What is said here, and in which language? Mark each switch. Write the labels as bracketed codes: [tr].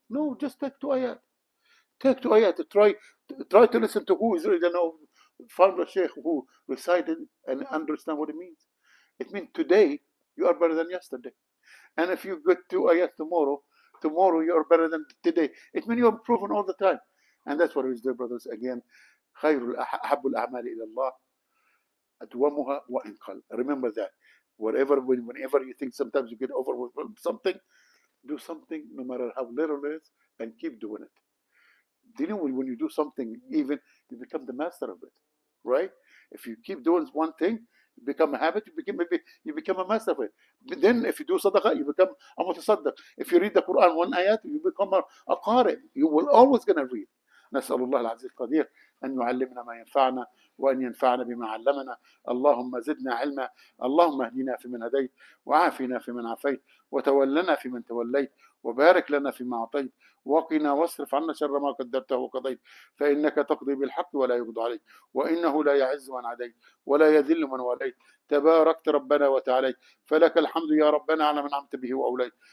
[en] No, just take two ayat. Take two ayat. Try to listen to who is really, found a sheikh who recited and understand what it means. It means today you are better than yesterday. And if you get two ayat tomorrow you are better than today. It means you are improving all the time. And that's what it is, dear brothers. [ar] Again, خير أحب الأعمال إلى الله أدومها وإن قل. [en] Remember that. Whenever you think sometimes you get overwhelmed with something, do something no matter how little it is, and keep doing it. Do you know when you do something, even you become the master of it, right? If you keep doing one thing, you become a habit, you become a master of it. But then if you do sadaqah, you become a mutasaddaq. If you read the Quran, one ayat, you become a qari. You will always going to read. [ar] نسأل الله العزيز القدير أن يعلمنا ما ينفعنا وأن ينفعنا بما علمنا. اللهم زدنا علما. اللهم اهدنا فيمن هديت وعافنا فيمن عافيت وتولنا فيمن توليت وبارك لنا فيما أعطيت وقنا واصرف عنا شر ما قدرته وقضيت فإنك تقضي بالحق ولا يقضى عليك وإنه لا يعز من عديت ولا يذل من واليت تباركت ربنا وتعاليت فلك الحمد يا ربنا على من أنعمت به وأوليت.